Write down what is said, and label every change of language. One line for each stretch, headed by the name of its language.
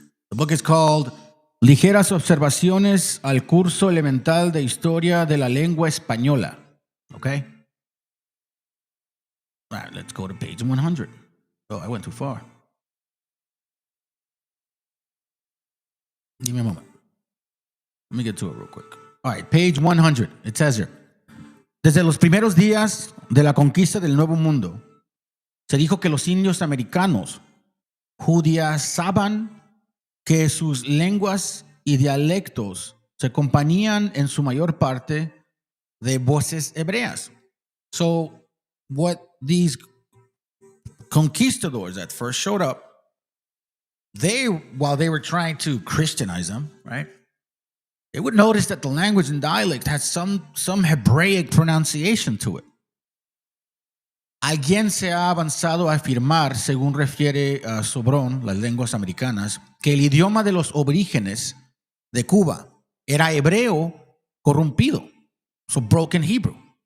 English: The book is called Ligeras Observaciones al Curso Elemental de Historia de la Lengua Española. Okay? All right, let's go to page 100. Oh, I went too far. Give me a moment. Let me get to it real quick. All right, page 100. It says here.
Spanish: Desde los primeros días de la conquista del Nuevo Mundo, se dijo que los indios americanos judiazaban que sus lenguas y dialectos se acompañan en su mayor parte de voces hebreas.
English: So what these conquistadors that first showed up, while they were trying to Christianize them, right? They would notice that the language and dialect had some Hebraic pronunciation to it.
Spanish: Alguien se ha avanzado a afirmar, según refiere Sobrón, las lenguas americanas, que el idioma de los aborígenes de Cuba era hebreo corrompido,
English: so broken Hebrew.